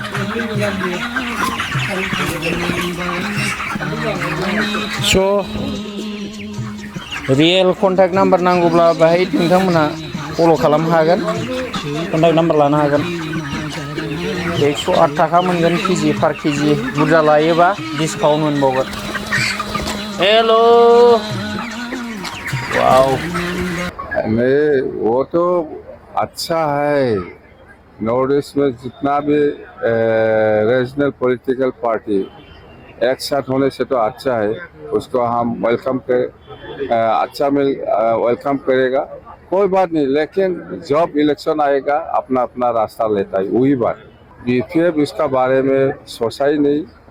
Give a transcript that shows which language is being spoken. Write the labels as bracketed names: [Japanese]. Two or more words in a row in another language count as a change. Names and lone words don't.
[Bodo] स' [English] real contact number [Bodo] नांगौब्ला बाहाय नोंथांमोनहा फल' खालामनो हागोन [English] contact number [Bodo] लानो हागोन 108 थाखा मोनगोन केजि पार केजि बुरजा लायोबा डिसकाउन्ट मोनबावगोन हेल' वाव [Hindi] नहीं वो तो अच्छा है नॉर्थ ईस्ट में जितना भी [English] regional political party [Hindi] एक साथ होने से तो अच्छा है उसको हम वेलकम कर वेलकम करेगा कोई बात नहीं लेकिन जब इलेक्शन आएगा अपना अपना रास्ता लेता है वही बात बीपीएफ इसका बारे में सोचा ही नहीं